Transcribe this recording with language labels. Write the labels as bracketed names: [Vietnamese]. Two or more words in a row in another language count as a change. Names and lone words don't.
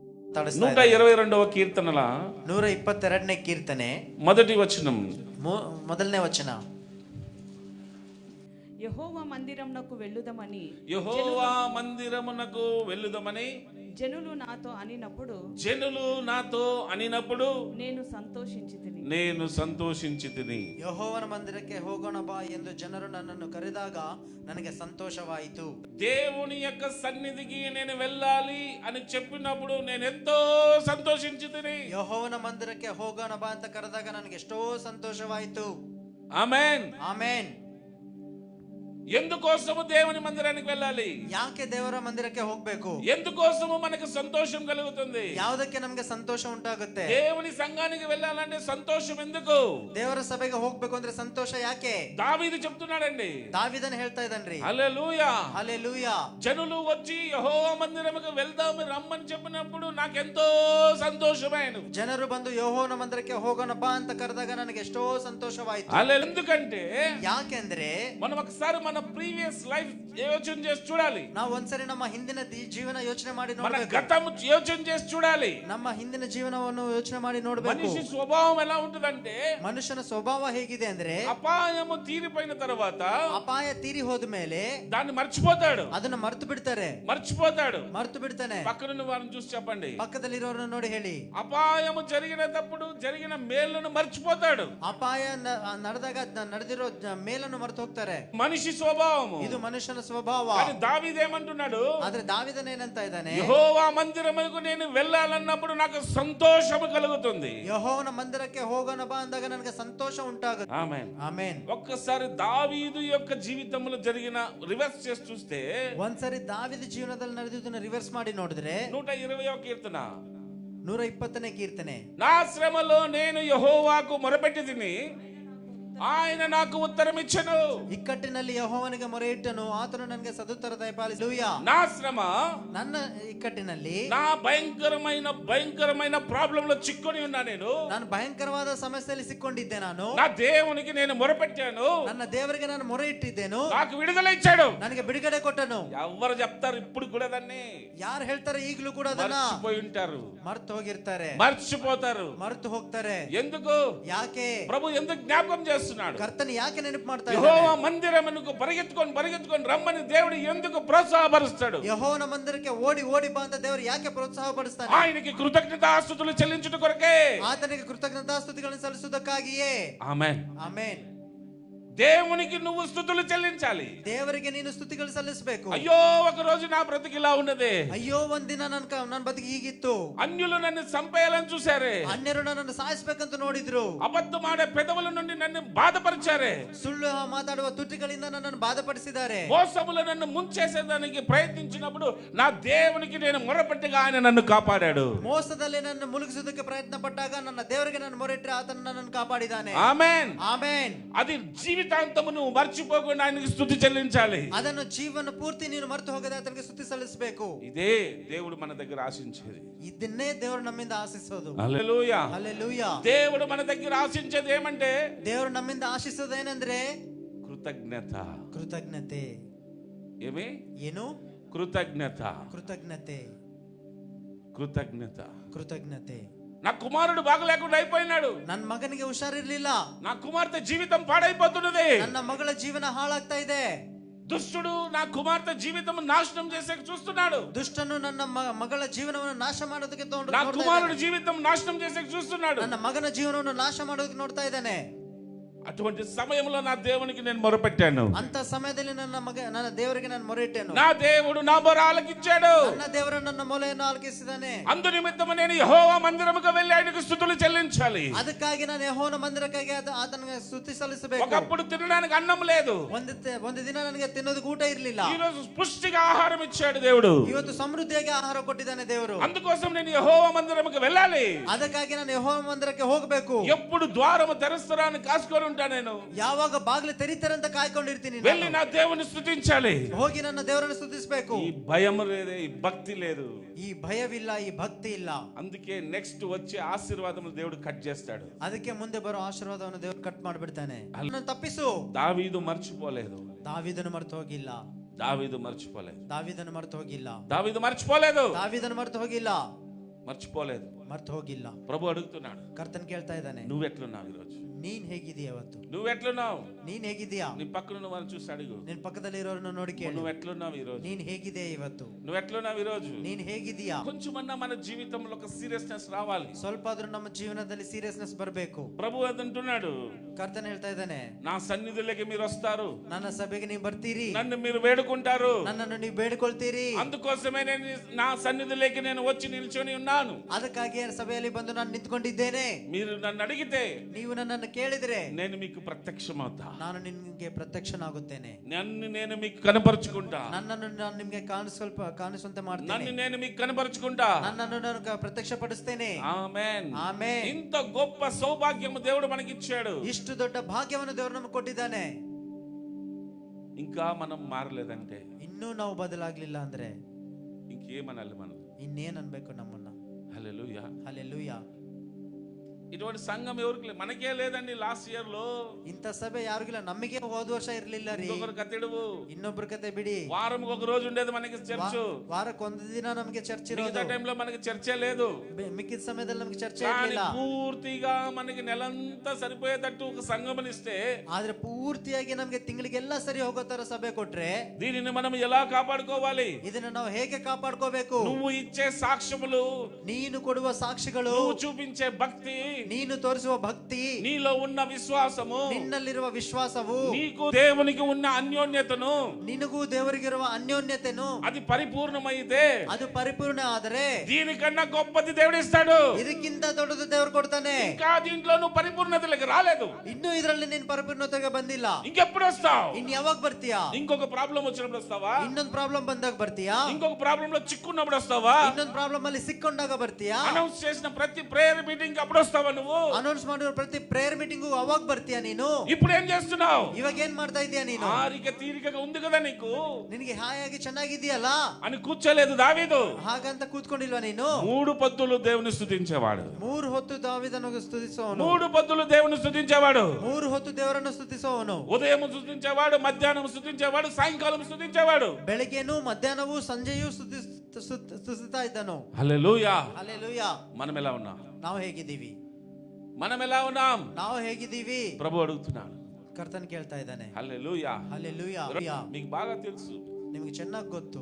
[Telugu] 122వ కీర్తనల [Kannada] 122ನೇ ಕೀರ್ತನೆ [Telugu] మొదటి వచనం. [Kannada] ಮೊದಲನೇ ವಚನ. [Telugu] యెహోవా మందిరమునకు వెళ్ళుదమని యెహోవా మందిరమునకు వెళ్ళుదమని జనులు నాతో అనినప్పుడు నేను సంతోషించితిని. [Kannada] ಯೆಹೋವನ ಮಂದಿರಕ್ಕೆ ಹೋಗೋಣ ಬಾ ಎಂದು ಜನರು ನನ್ನನ್ನು ಕರೆದಾಗ ನನಗೆ ಸಂತೋಷವಾಯಿತು. [Telugu] దేవుని యొక్క సన్నిధికి నేను వెళ్ళాలి అని చెప్పినప్పుడు నేను ఎంతో సంతోషించితిని. [Kannada] ಯೆಹೋವನ ಮಂದಿರಕ್ಕೆ ಹೋಗೋಣ ಬಾ ಅಂತ ಕರೆದಾಗ ನನಗೆ ಎಷ್ಟೋ ಸಂತೋಷವಾಯಿತು. [Telugu] ఆమేన్ [Kannada] ಆಮೆನ್. [Telugu] ఎందుకోసము దేవుని మందిరానికి వెళ్ళాలి? [Kannada] ಯಾಕೆ ದೇವರ ಮಂದಿರಕ್ಕೆ ಹೋಗಬೇಕು? [Telugu] ఎందుకోసము మనకు సంతోషం కలుగుతుంది? [Kannada] ಯಾವುದಕ್ಕೆ ನಮಗೆ ಸಂತೋಷ ಉಂಟಾಗುತ್ತೆ? [Telugu] దేవుని సంఘానికి వెళ్ళాలంటే సంతోషం ఎందుకు? [Kannada] ದೇವರ ಸಭೆಗೆ ಹೋಗಬೇಕು ಅಂದ್ರೆ ಸಂತೋಷ ಯಾಕೆ? [Telugu] దావీదు చెప్తున్నాడండి. [Kannada] దావీదను ಹೇಳ್ತಾ ಇದ್ದಾನ್ರಿ. [Telugu] హల్లెలూయా హల్లెలూయా. జనులు వచ్చి యెహోవా మందిరముకు వెళ్దాము రమ్మని చెప్పినప్పుడు నాకెంతో సంతోషమైను. [Kannada] ಜನರು ಬಂದು ಯೆಹೋವನ ಮಂದಿರಕ್ಕೆ ಹೋಗೋಣ ಬಾ ಅಂತ ಕರೆದಾಗ ನನಗೆ ಎಷ್ಟೋ ಸಂತೋಷವಾಯಿತು. [Telugu] హల్లెలూయా. ఎందుకంటే [Kannada] ಯಾಕೆಂದ್ರೆ [Telugu] మనం ఒకసారి మన [English] previous life [Telugu] యోచన చేసి చూడాలి. [Kannada] ನಾವು ಒಂದ್ಸರಿ ನಮ್ಮ ಹಿಂದಿನ ಜೀವನ ಯೋಚನೆ ಮಾಡಿ [Telugu] మన [Kannada] ನೋಡಬೇಕು. [Telugu] గతం యోచన చేసి చూడాలి. [Kannada] ನಮ್ಮ ಹಿಂದಿನ ಜೀವನವನ್ನು ಯೋಚನೆ ಮಾಡಿ ನೋಡಬೇಕು. [Telugu] మనిషి స్వభావం ఎలా ఉంటుందంటే [Kannada] ಮನುಷ್ಯನ ಸ್ವಭಾವ ಹೇಗಿದೆ ಅಂದ್ರೆ [Telugu] అపాయము తీరిపోయిన తర్వాత [Kannada] ಅಪಾಯ ತೀರಿ ಹೋದ ಮೇಲೆ [Telugu] దాన్ని మర్చిపోతాడు. [Kannada] ಅದನ್ನ ಮರೆತು ಬಿಡ್ತಾರೆ. ಮರೆತು ಬಿಡ್ತಾನೆ. [Telugu] పక్కనున్న వారిని చూసి చెప్పండి, [Kannada] ಪಕ್ಕದಲ್ಲಿರೋರನ್ನ ನೋಡಿ ಹೇಳಿ. [Telugu] అపాయము జరిగినప్పుడు జరిగిన మేలును మర్చిపోతాడు. [Kannada] ಅಪಾಯ ನಡೆದಾಗ ನಡೆದಿರೋ ಮೇಲನ್ನು ಮರೆತು ಹೋಗ್ತಾರೆ. [Telugu] మనిషి స్వభావము [Kannada] ಇದು ಮನುಷ್ಯನ ಸ್ವಭಾವ. [Telugu] కానీ దావీదు ఏమంటున్నాడు? [Kannada] ಆದ್ರೆ దావీదను ಏನಂತ ಇದ್ದಾನೆ? [Telugu] యెహోవా మందిరమునకు నేను వెళ్ళాలన్నప్పుడు నాకు సంతోషము కలుగుతుంది. [Kannada] ಯೆಹೋವನ ಮಂದಿರಕ್ಕೆ ಹೋಗೋಣ ಬಾ ಅಂದಾಗ ನನಗೆ ಸಂತೋಷ ಉಂಟಾಗುತ್ತೆ. [Telugu] ఆమేన్ [Kannada] ಆಮೆನ್. [Telugu] ఒక్కసారి దావీదు యొక్క జీవితంలో జరిగిన రివర్స్ చేసి చూస్తే, [Kannada] ಒಂದ್ಸರಿ దావీದು ಜೀವನದಲ್ಲಿ ನಡೆದಿದ್ದನ್ನ ರಿವರ್ಸ್ ಮಾಡಿ ನೋಡಿದ್ರೆ [Telugu] 120వ కీర్తన [Kannada] 120ನೇ ಕೀರ್ತನೆ. [Telugu] నా శ్రమలో నేను యెహోవాకు మొరపెట్టితిని, ఆయన నాకు ఉత్తరం ఇచ్చెను. [Kannada] ಇಕ್ಕಟ್ಟಿನಲ್ಲಿ ಯೆಹೋವನಿಗೆ ಮೊರೆ ಇಟ್ಟನು, ಆತನು ನನಗೆ ಸದುತ್ತರ ದಯಪಾಲಿಸಿದನು. [Telugu] నా శ్రమ, [Kannada] ನನ್ನ ಇಕ್ಕಟ್ಟಿನಲ್ಲಿ, [Telugu] నా భయంకరమైన ప్రాబ్లం లో చిక్కుని ఉన్నా [Kannada] ನಾನು ಭಯಂಕರವಾದ ಸಮಸ್ಯೆಯಲ್ಲಿ ಸಿಕ್ಕೊಂಡಿದ್ದೆ. [Telugu] నా దేవునికి నేను మొరపెట్టాను, [Kannada] ನನ್ನ ದೇವರಿಗೆ ನಾನು ಮೊರೆ ಇಟ್ಟಿದ್ದೇನು, [Telugu] నాకు విడుదల ఇచ్చాడు, [Kannada] ನನಗೆ ಬಿಡುಗಡೆ ಕೊಟ್ಟನು. [Telugu] ఎవరు చెప్తారు ఇప్పుడు కూడా దాన్ని? [Kannada] ಯಾರು ಹೇಳ್ತಾರೆ ಈಗಲೂ ಕೂಡ ಅದನ್ನ? [Telugu] మర్చిపోయి ఉంటారు, [Kannada] ಮರೆತು ಹೋಗಿರ್ತಾರೆ, [Telugu] మర్చిపోతారు. [Kannada] ಮರೆತು ಹೋಗ್ತಾರೆ. [Telugu] ఎందుకు? [Kannada] ಯಾಕೆ? [Telugu] ప్రభు ఎందుకు జ్ఞాపకం చేస్తున్నాడు? [Kannada] ಕರ್ತನು ಯಾಕೆ ನೆನಪು ಮಾಡ್ತಾ [Telugu] యెహోవా మందిరమునకు పరిగెత్తుకొని రమ్మని దేవుడు ఎందుకు ప్రోత్సాహపరుస్తాడు? [Kannada] ಯೆಹೋವನ ಮಂದಿರಕ್ಕೆ ಓಡಿ ಓಡಿ ಬಾ ಅಂತ ದೇವರು ಯಾಕೆ ಪ್ರೋತ್ಸಾಹ ಪಡಿಸ್ತಾನೆ? [Telugu] ఆయనకి కృతజ్ఞతాస్తుతులు చెల్లించుట కొరకే, [Kannada] ಆತನಿಗೆ ಕೃತಜ್ಞತಾಸ್ತುತಿಗಳನ್ನು ಸಲ್ಲಿಸುವುದಕ್ಕಾಗಿಯೇ. [Telugu] ఆమేన్ [Kannada] ಆಮೆನ್. [Telugu] దేవునికి నువ్వు స్తుతులు చెల్లించాలి. [Kannada] ದೇವರಿಗೆ ನೀನು ಸ್ತುತಿಗಳು ಸಲ್ಲಿಸಬೇಕು. [Telugu] అయ్యో ఒక రోజు నా బ్రతుకు ఇలా ఉన్నదే, [Kannada] ಅಯ್ಯೋ ಒಂದಿನ ನನ್ನ ಬದುಕು ಹೀಗಿತ್ತು, [Telugu] అన్యులు నన్ను చంపేయాలని చూసారే, [Kannada] ಅನ್ಯರು ನನ್ನನ್ನು ಸಾಯಿಸಬೇಕಂತ ನೋಡಿದ್ರು, [Telugu] అబద్ధమాడే పెదవుల నుండి నన్ను బాధపరిచారే, [Kannada] ಸುಳ್ಳು ಮಾತಾಡುವ ತುಟಿಗಳಿಂದ ನನ್ನನ್ನು ಬಾಧಪಡಿಸಿದ್ದಾರೆ, [Telugu] మోసములు నన్ను ముంచేసేదానికి ప్రయత్నించినప్పుడు నా దేవునికి నేను మొరపెట్టగా ఆయన నన్ను కాపాడాడు. [Kannada] ಮೋಸದಲ್ಲಿ ನನ್ನ ಮುಳುಗಿಸುವುದಕ್ಕೆ ಪ್ರಯತ್ನ ಪಟ್ಟಾಗ ನನ್ನ ದೇವರಿಗೆ ನಾನು ಮೊರೆಯಿಟ್ಟರೆ ಆತನು ನನ್ನನ್ನು ಕಾಪಾಡಿದ್ದಾನೆ. [Telugu] ఆమేన్ [Kannada] ಆಮೆನ್. [Telugu] అది జీవితాంతము నువ్వు మర్చిపోకుండా ఆయనకి స్తుతి చెల్లించాలి. [Kannada] ಅದನ್ನು ಜೀವನ ಪೂರ್ತಿ ನೀನು ಮರೆತು ಹೋಗದೆ ಆತನಿಗೆ ಸ್ತುತಿ ಸಲ್ಲಿಸಬೇಕು. [Telugu] ఇదే దేవుడు మన దగ్గర ఆశించేది. [Kannada] ಇದನ್ನೇ ದೇವರು ನಮ್ಮಿಂದ ಆಶಿಸೋದು. [Telugu] హల్లెలూయా హల్లెలూయా. దేవుడు మన దగ్గర ఆశించేది ఏమంటే, [Kannada] ದೇವರು ನಮ್ಮಿಂದ ಆಶಿಸೋದು ಏನಂದ್ರೆ [Telugu] కృతజ్ఞత. [Kannada] ಕೃತಜ್ಞತೆ. [Telugu] ఏమి? [Kannada] ಏನು? [Telugu] కృతజ్ఞత. [Kannada] ಕೃತಜ್ಞತೆ. [Telugu] కృతజ్ఞత. [Kannada] ಕೃತಜ್ಞತೆ. [Telugu] నా కుమారుడు బాగలేకుండా అయిపోయినాడు, [Kannada] ನನ್ನ ಮಗನಿಗೆ ಹುಷಾರಿರ್ಲಿಲ್ಲ, [Telugu] నా కుమార్తె జీవితం పాడైపోతున్నది, [Kannada] ನನ್ನ ಮಗಳ ಜೀವನ ಹಾಳಾಗ್ತಾ ಇದೆ, [Telugu] దుష్టుడు నా కుమార్తె జీవితం నాశనం చేసే చూస్తున్నాడు, [Kannada] ದುಷ್ಟನು ನನ್ನ ಮಗಳ ಜೀವನವನ್ನು ನಾಶ ಮಾಡೋದಕ್ಕೆ [Telugu] నా కుమారుడు జీవితం నాశనం చేసే చూస్తున్నాడు, [Kannada] ನನ್ನ ಮಗನ ಜೀವನವನ್ನು ನಾಶ ಮಾಡೋದಕ್ಕೆ ನೋಡ್ತಾ ಇದ್ದಾನೆ. [Telugu] అటువంటి సమయంలో నా దేవునికి నేను మొరపెట్టాను. [Kannada] ಅಂತ ಸಮಯದಲ್ಲಿ ನನ್ನ ದೇವರಿಗೆ ನಾನು ಮೊರೆ ಇಟ್ಟೆನು. [Telugu] నా దేవుడు నా మొర ఆలకించాడు. [Kannada] ನನ್ನ ದೇವರು ನನ್ನ ಮೊರೆಯನ್ನು ಆಲಕಿಸಿದ್ದಾನೆ. [Telugu] అందు నిమిత్తము నేను యెహోవా మందిరముకు వెళ్ళి ఆయనకు స్తుతులు చెల్లించాలి. [Kannada] ಅದಕ್ಕಾಗಿ ನಾನು ಯೆಹೋವನ ಮಂದಿರಕ್ಕಾಗಿ ಆತನಿಗೆ ಸ್ತುತಿ ಸಲ್ಲಿಸಬೇಕು. [Telugu] ఒకప్పుడు తినడానికి అన్నం లేదు, [Kannada] ಒಂದು ದಿನ ನನಗೆ ತಿನ್ನೋದಕ್ಕೆ ಊಟ ಇರಲಿಲ್ಲ. [Telugu] ఈ రోజు పుష్టిగా ఆహారం ఇచ్చాడు దేవుడు. [Kannada] ಇವತ್ತು ಸಮೃದ್ಧಿಯಾಗಿ ಆಹಾರ ಕೊಟ್ಟಿದ್ದಾನೆ ದೇವರು. [Telugu] అందుకోసం నేను యెహోవా మందిరముకు వెళ్ళాలి. [Kannada] ಅದಕ್ಕಾಗಿ ನಾನು ಯೆಹೋವನ ಮಂದಿರಕ್ಕೆ ಹೋಗಬೇಕು. [Telugu] ఎప్పుడు ద్వారము తెరుస్తారని కాసుకొని ఉంటా నేను. [Kannada] ಯಾವಾಗ ಬಾಗಿಲು ತೆರೀತಾರೆ ಅಂತ ಕಾಯ್ಕೊಂಡಿರ್ತೀನಿ. [Telugu] వెళ్ళి నా దేవుని స్తుతించాలి, [Kannada] ಹೋಗಿ ನನ್ನ ದೇವರನ್ನು ಸ್ತುತಿಸಬೇಕು. [Telugu] ఈ భయం లేదు, ఈ భక్తి లేదు, [Kannada] ಈ ಭಯವಿಲ್ಲ, ಈ ಭಕ್ತಿ ಇಲ್ಲ. [Telugu] అందుకే నెక్స్ట్ వచ్చే ఆశీర్వాదములు దేవుడు కట్ చేస్తాడు. [Kannada] ಅದಕ್ಕೆ ಮುಂದೆ ಬರೋ ಆಶೀರ್ವಾದವನ್ನು ದೇವರು ಕಟ್ ಮಾಡಿಬಿಡ್ತಾನೆ. ಅದನ್ನು ತಪ್ಪಿಸು. [Telugu] దావీదు మర్చిపోలేదు, [Kannada] ದಾವೀದನು ಮರೆತು ಹೋಗಿಲ್ಲ. [Telugu] దావీదు మర్చిపోలేదు, [Kannada] ದಾವೀದನು ಮರೆತು ಹೋಗಿಲ್ಲ. [Telugu] దావీదు మర్చిపోలేదు. [Kannada] ದಾವೀದನು ಮರೆತು ಹೋಗಿಲ್ಲ. [Telugu] మర్చిపోలేదు. [Kannada] ಮರ್ತು ಹೋಗಿಲ್ಲ. [Telugu] ప్రభు అడుగుతున్నాడు, [Kannada] ಕರ್ತನ್ ಕೇಳ್ತಾ ಇದ್ದಾನೆ, [Telugu] నువ్వెట్లున్నావు ఈరోజు? [Kannada] ನೀನ್ ಹೇಗಿದೀಯ ಇವತ್ತು? [Telugu] నువ్వెట్లున్నావు? [Kannada] ನೀನ್ ಹೇಗಿದೀಯಾ? [Telugu] నీ పక్కన వారిని చూసి అడుగు, [Kannada] ನಿನ್ ಪಕ್ಕದಲ್ಲಿರೋರನ್ನ ನೋಡಿ ಕೇಳು, [Telugu] నువ్వెట్లున్నావు ఈరోజు? [Kannada] ನೀನ್ ಹೇಗಿದೆ ಇವತ್ತು? [Telugu] నువ్వెట్లున్నావు ఈరోజు? [Kannada] ನೀನ್ ಹೇಗಿದೀಯಾ? [Telugu] కొంచెమన్నా మన జీవితంలో ఒక సీరియస్నెస్ రావాలి. [Kannada] ಸ್ವಲ್ಪ ಆದ್ರೂ ನಮ್ಮ ಜೀವನದಲ್ಲಿ ಸೀರಿಯಸ್ನೆಸ್ ಬರಬೇಕು. [Telugu] ప్రభు అదంటున్నాడు, [Kannada] ಕರ್ತನ್ ಹೇಳ್ತಾ ಇದ್ದಾನೆ, [Telugu] నా సన్నిధిలోకి మీరు వస్తారు, [Kannada] ನನ್ನ ಸಭೆಗೆ ನೀವು ಬರ್ತೀರಿ, [Telugu] నన్ను మీరు వేడుకుంటారు, [Kannada] ನನ್ನನ್ನು ನೀವು ಬೇಡಿಕೊಳ್ತೀರಿ. [Telugu] అందుకోసమే నేను నా సన్నిధిలోకి నేను వచ్చి నిల్చొని ఉన్నాను. [Kannada] ಅದಕ್ಕಾಗಿ ಸಭೆಯಲ್ಲಿ ಬಂದು ನಾನು ನಿಂತ್ಕೊಂಡಿದ್ದೇನೆ. [Telugu] మీరు నన్ను అడిగితే [Kannada] ನೀವು ನನ್ನನ್ನು ಕೇಳಿದ್ರೆ [Telugu] నేను మీకు ప్రత్యక్షమవుతా, [Kannada] ನಾನು ನಿಮಗೆ ಪ್ರತ್ಯಕ್ಷನಾಗುತ್ತೇನೆ, [Telugu] నన్ను నేను మీకు కనపరుచుకుంటా, [Kannada] ನನ್ನನ್ನು ನಾನು ನಿಮಗೆ ಕಾಣಿಸುವಂತೆ ಮಾಡ್ತೇನೆ, [Telugu] నన్ను నేను మీకు కనపరుచుకుంటా, [Kannada] ನನ್ನನ್ನು ನಾನು ಪ್ರತ್ಯಕ್ಷಪಡಿಸ್ತೇನೆ. [Telugu] ఆమేన్. [Kannada] ಆಮೆನ್. [Telugu] ఇంత గొప్ప సౌభాగ్యము దేవుడు మనకి ఇచ్చాడు. [Kannada] ಇಷ್ಟು ದೊಡ್ಡ ಭಾಗ್ಯವನ್ನು ದೇವರು ನಮಗೆ ಕೊಟ್ಟಿದ್ದಾನೆ. [Telugu] ఇంకా మనం మారలేదంటే, [Kannada] ಇನ್ನೂ ನಾವು ಬದಲಾಗ್ಲಿಲ್ಲ ಅಂದ್ರೆ [Telugu] ఇంకేమనాలి మనం? [Kannada] ಇನ್ನೇನ್ ಅನ್ಬೇಕು ನಮ್ಮನ್ನ? [Telugu] హల్లెలూయా. [Kannada] ಹಲ್ಲೆಲೂಯಾ. [Telugu] ఇటువంటి సంఘం ఎవరికి లేదు, మనకే లేదండి. [English] last year [Telugu] లో [Kannada] ಇಂಥ ಸಭೆ ಯಾರಿಗಿಲ್ಲ, ನಮಗೆ ಹೋದ ವರ್ಷ ಇರ್ಲಿಲ್ಲ ರೀ. [Telugu] ఇంకొకరు కత్తెడువు, [Kannada] ಇನ್ನೊಬ್ರ ಕತೆ ಬಿಡಿ. [Telugu] వారంకి ఒక రోజు ఉండేది మనకి చర్చ్. [Kannada] ವಾರಕ್ಕೆ ಒಂದು ದಿನ ನಮಗೆ ಚರ್ಚ್ [Telugu] మిగతా [Kannada] ಇರೋದು. [Telugu] టైంలో మనకి చర్చే లేదు. [Kannada] ಮಿಕ್ಕಿದ ಸಮಯದಲ್ಲಿ ನಮಗೆ ಚರ್ಚೆ [Telugu] కానీ [Kannada] ಇರಲಿಲ್ಲ. [Telugu] పూర్తిగా మనకి నెలంతా సరిపోయేటట్టు ఒక సంఘమనిస్తే, [Kannada] ಆದ್ರೆ ಪೂರ್ತಿಯಾಗಿ ನಮಗೆ ತಿಂಗಳಿಗೆಲ್ಲ ಸರಿ ಹೋಗೋ ತರ ಸಭೆ ಕೊಟ್ರೆ [Telugu] దీనిని మనం ఎలా కాపాడుకోవాలి? [Kannada] ಇದನ್ನ ನಾವು ಹೇಗೆ ಕಾಪಾಡ್ಕೋಬೇಕು? [Telugu] నువ్వు ఇచ్చే సాక్ష్యములు, [Kannada] ನೀನು ಕೊಡುವ ಸಾಕ್ಷಿಗಳು, [Telugu] నువ్వు చూపించే భక్తి, [Kannada] ನೀನು ತೋರಿಸುವ ಭಕ್ತಿ, [Telugu] నీలో ఉన్న విశ్వాసము, [Kannada] ನಿನ್ನಲ್ಲಿರುವ ವಿಶ್ವಾಸವು, [Telugu] నీకు దేవునికి ఉన్న అన్యోన్యతను, [Kannada] ನಿನಗೂ ದೇವರಿಗಿರುವ ಅನ್ಯೋನ್ಯತೆನು, [Telugu] అది పరిపూర్ణమైతే [Kannada] ಅದು ಪರಿಪೂರ್ಣ ಆದರೆ [Telugu] దీనికన్నా గొప్పది దేవుడు ఇస్తాడు. [Kannada] ಇದಕ್ಕಿಂತ ದೊಡ್ಡದು ದೇವರು ಕೊಡ್ತಾನೆ. [Telugu] ఇంకా దీంట్లో నువ్వు పరిపూర్ణతలోకి రాలేదు, [Kannada] ಇನ್ನು ಇದರಲ್ಲಿ ನೀನ್ ಪರಿಪೂರ್ಣತೆಗೆ ಬಂದಿಲ್ಲ. [Telugu] ఇంకెప్పుడు వస్తావు? [Kannada] ಇನ್ ಯಾವಾಗ ಬರ್ತೀಯಾ? [Telugu] ఇంకొక ప్రాబ్లం వచ్చినప్పుడు వస్తావా? [Kannada] ಇನ್ನೊಂದು ಪ್ರಾಬ್ಲಮ್ ಬಂದಾಗ ಬರ್ತೀಯಾ? [Telugu] ఇంకొక ప్రాబ్లం లో చిక్కున్నప్పుడు వస్తావా? [Kannada] ಇನ್ನೊಂದು ಪ್ರಾಬ್ಲಮ್ ಅಲ್ಲಿ ಸಿಕ್ಕೊಂಡಾಗ ಬರ್ತೀಯಾ? [Telugu] అనౌన్స్ చేసిన ప్రతి [English] prayer meeting [Telugu] అప్పుడు వస్తావా నువ్వు? [Kannada] ಅನೌನ್ಸ್ ಮಾಡಿರೋ ಪ್ರತಿ [English] prayer meeting [Kannada] ಅವಾಗ ಬರ್ತೀಯಾ ನೀನು? [Telugu] ఇప్పుడు ఏం చేస్తున్నావు? [Kannada] ಇವಾಗ ಏನ್ ಮಾಡ್ತಾ ಇದೀಯಾ ನೀನು? [Telugu] ఆరిక తీరికగా ఉంది కదా నీకు [Kannada] ನಿನಗೆ ಹಾಯಾಗಿ ಚೆನ್ನಾಗಿದೆಯಲ್ಲ [Telugu] అని కూర్చోలేదు దావీదు. [Kannada] ಹಾಗಂತ ಕೂತ್ಕೊಂಡಿಲ್ವಾ ನೀನು? [Telugu] 3 పొద్దులు దేవుని స్తుతించేవాడు. [Kannada] 3 ಹೊತ್ತು ದಾವೀದನನ್ನು ಸ್ತುತಿಸುವವನು. [Telugu] 3 పొద్దులు దేవుని స్తుతించేవాడు. [Kannada] 3 ಹೊತ್ತು ದೇವರನ್ನು ಸ್ತುತಿಸುವವನು. [Telugu] ఉదయం స్తుతించేవాడు, మధ్యాహ్నం స్తుతించేవాడు, సాయంకాలం స్తుతించేవాడు. [Kannada] ಬೆಳಗ್ಗೆನೂ ಮಧ್ಯಾಹ್ನವೂ ಸಂಜೆಯೂ ಸ್ತುತಿಸ್ತಾ ಇದ್ದನು. [Telugu] హల్లెలూయా. [Kannada] ಹಲ್ಲೆಲೂಯಾ. [Telugu] మనం ఎలా ఉన్నాం? [Kannada] ನಾವು ಹೇಗಿದ್ದೀವಿ? [Telugu] మనం ఎలా ఉన్నాం? [Kannada] ನಾವು ಹೇಗಿದ್ದೀವಿ? [Telugu] ప్రభు అడుగుతున్నాడు. [Kannada] ಕರ್ತನ್ ಕೇಳ್ತಾ ಇದ್ದಾನೆ. [Telugu] హల్లెలూయా. [Kannada] ಹಲ್ಲೆಲೂಯಾ. [Telugu] మీకు బాగా తెలుసు, [Kannada] ನಿಮಗೆ ಚೆನ್ನಾಗಿ ಗೊತ್ತು,